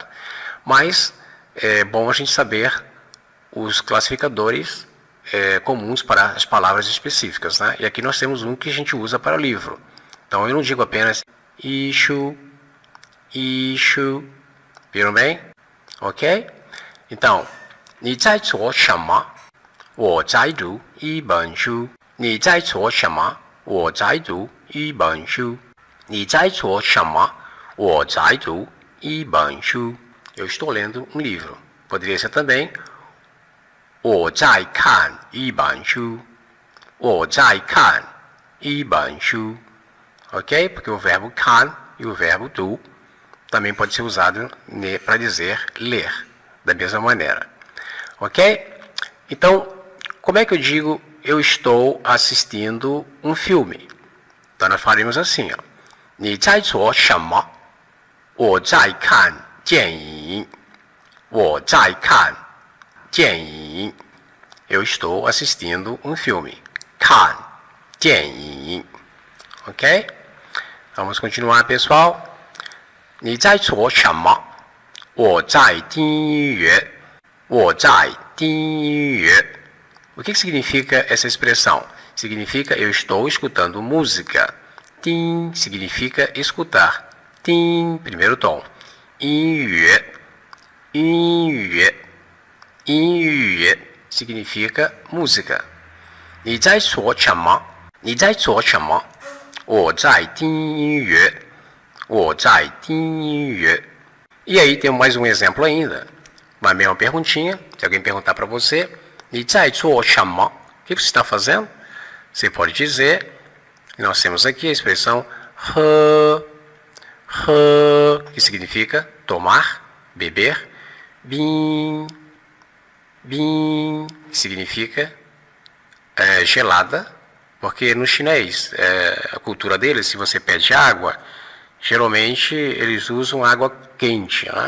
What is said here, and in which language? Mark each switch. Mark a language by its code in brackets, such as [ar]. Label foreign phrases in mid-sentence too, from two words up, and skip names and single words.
[pt] Mas é bom a gente saber os classificadores comuns para as palavras específicas, né? E aqui nós temos um que a gente usa para livro. Então eu não digo apenas issue, viram bem? Ok? Então, [zh] 你在做什么？我在读一本书。你在做什么？我在读一本书。你在做什么？我在读一本书。 [pt] Eu estou lendo um livro. Poderia ser também [zh] 我在看一本书。我在看一本书。Ok? [pt] Porque o verbo kan e o verbo do também pode ser usado para dizer ler, da mesma maneira. Ok? Então, como é que eu digo eu estou assistindo um filme? Então nós faremos assim, ó. [zh] 你在做什么？我在看电影。我在看电影。 [pt] Eu estou assistindo um filme. [zh] 看电影。Ok? [pt] Vamos continuar, pessoal. [zh] 你在做什么？我在听音乐。我在听音乐。 [pt] O que significa essa expressão? Significa eu estou escutando música. Tin significa escutar. Tin, primeiro tom. [zh] 音乐 音乐 [pt] significa música. [zh] 你在做什么？你在做什么？我在听音乐。我在听音乐。 [pt] E aí tem mais um exemplo ainda. Uma mesma perguntinha. Se alguém perguntar para você, [zh] 你在做什么？ [pt] O que você está fazendo? Você pode dizer, nós temos aqui a expressão 喝 que significa tomar, beber. 冰 que significa gelada, porque no chinês, a cultura deles, se você pede água, geralmente eles usam água quente, né?